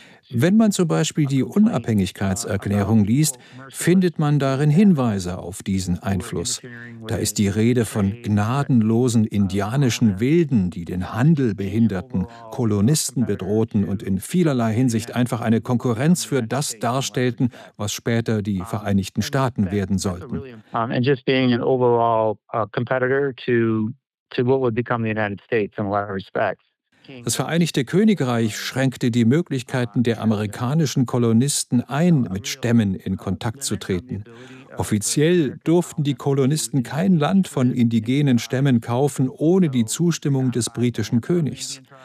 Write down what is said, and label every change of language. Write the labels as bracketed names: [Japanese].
[German] Wenn man zum Beispiel die Unabhängigkeitserklärung liest, findet man darin Hinweise auf diesen Einfluss. Da ist die Rede von gnadenlosen indianischen Wilden, die den Handel behinderten, Kolonisten bedrohten und in vielerlei Hinsicht einfach eine Konkurrenz für das darstellten, was später die Vereinigten Staaten werden sollten. [English] And just being an overall competitor to what would become the United States in a lot of respects. [German] Das Vereinigte Königreich schränkte die Möglichkeiten der amerikanischen Kolonisten ein, mit Stämmen in Kontakt zu treten. Offiziell durften die Kolonisten kein Land von indigenen Stämmen kaufen, ohne die Zustimmung des britischen Königs.